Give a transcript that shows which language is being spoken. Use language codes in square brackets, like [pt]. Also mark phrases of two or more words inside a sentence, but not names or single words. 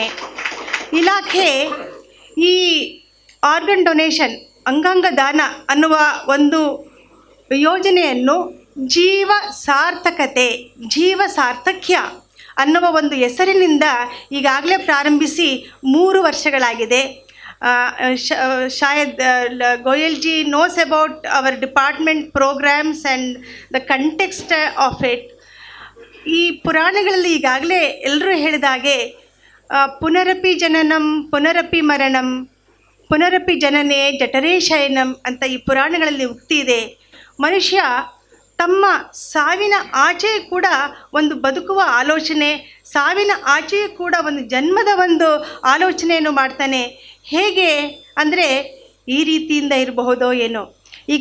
[kn] ಇಲಾಖೆ ಈ [en] organ donation, [kn] ಅಂಗಾಂಗ ದಾನ ಅನ್ನುವ ಒಂದು ಯೋಜನೆಯನ್ನು ಜೀವ ಸಾರ್ಥಕ್ಯ ಅನ್ನುವ ಒಂದು ಹೆಸರಿನಿಂದ ಈಗಾಗಲೇ ಪ್ರಾರಂಭಿಸಿ 3 ವರ್ಷಗಳಾಗಿದೆ. [en] शायद गोयल जी knows about our department programs and the context of it. [kn] ಈ ಪುರಾಣಗಳಲ್ಲಿ ಈಗಾಗಲೇ ಎಲ್ಲರೂ ಹೇಳಿದ ಹಾಗೆ [sa] ಪುನರಪಿ ಜನನಂ ಪುನರಪಿ ಮರಣಂ ಪುನರಪಿ ಜನನೇ ಜಠರೇ ಶಯನಂ [kn] ಅಂತ ಈ ಪುರಾಣಗಳಲ್ಲಿ ಉಕ್ತಿ ಇದೆ. ಮನುಷ್ಯ ತಮ್ಮ ಸಾವಿನ ಆಚೆಯೂ ಕೂಡ ಒಂದು ಬದುಕುವ ಆಲೋಚನೆ, ಸಾವಿನ ಆಚೆಯೂ ಕೂಡ ಒಂದು ಜನ್ಮದ ಒಂದು ಆಲೋಚನೆಯನ್ನು ಮಾಡ್ತಾನೆ. ಹೇಗೆ ಅಂದರೆ ಈ ರೀತಿಯಿಂದ ಇರಬಹುದೋ ಏನೋ.